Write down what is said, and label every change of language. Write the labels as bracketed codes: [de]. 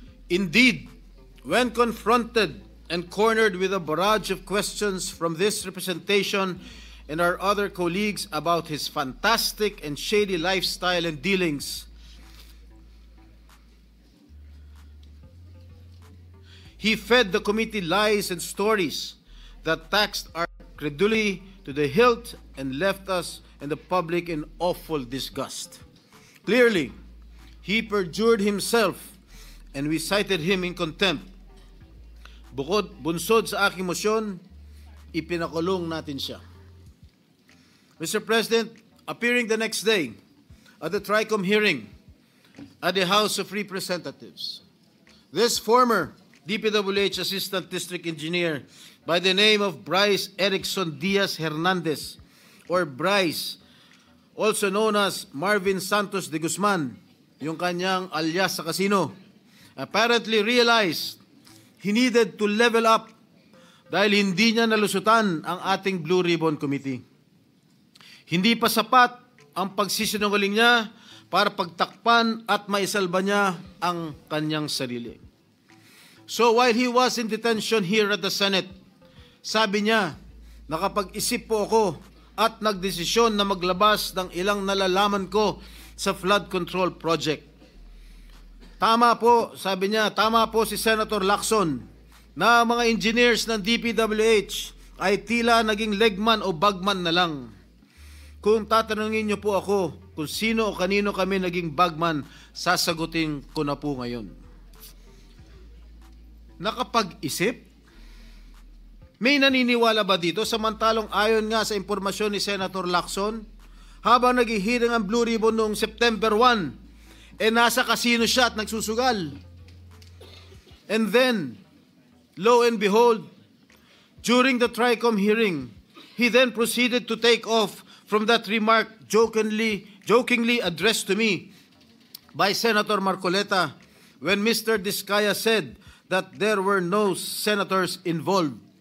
[en] Indeed, when confronted and cornered with a barrage of questions from this representation and our other colleagues about his fantastic and shady lifestyle and dealings, he fed the committee lies and stories that taxed our credulity to the hilt and left us and the public in awful disgust. Clearly, he perjured himself and we cited him in contempt. [tl] Bunsod sa aking motion, ipinakulong natin siya. [en] Mr. President, appearing the next day at the TRICOM hearing at the House of Representatives, this former DPWH Assistant District Engineer by the name of Bryce Erickson Diaz Hernandez, or Bryce, also known as Marvin Santos de Guzman, [tl] yung kanyang alias sa casino, [en] apparently realized he needed to level up [tl] dahil hindi niya nalusutan ang ating Blue Ribbon Committee. Hindi pa sapat ang pagsisinungaling niya para pagtakpan at maisalba niya ang kanyang sarili. [en] So while he was in detention here at the Senate, [tl] sabi niya, nakapag-isip po ako at nagdesisyon na maglabas ng ilang nalalaman ko sa flood control project. Tama po, sabi niya, tama po si Senator Lacson na mga engineers ng DPWH ay tila naging legman o bagman na lang. Kung tatanungin niyo po ako kung sino o kanino kami naging bagman, sasagutin ko na po ngayon. Nakapag-isip? May naniniwala ba dito? Samantalong ayon nga sa impormasyon ni Senator Lacson, habang naghihiring ang Blue Ribbon noong September 1, nasa casino siya at nagsusugal. [en] And then, lo and behold, during the TRICOM hearing, he then proceeded to take off from that remark jokingly addressed to me by Senator Marcoleta when Mr. Diskaya said that there were no senators involved.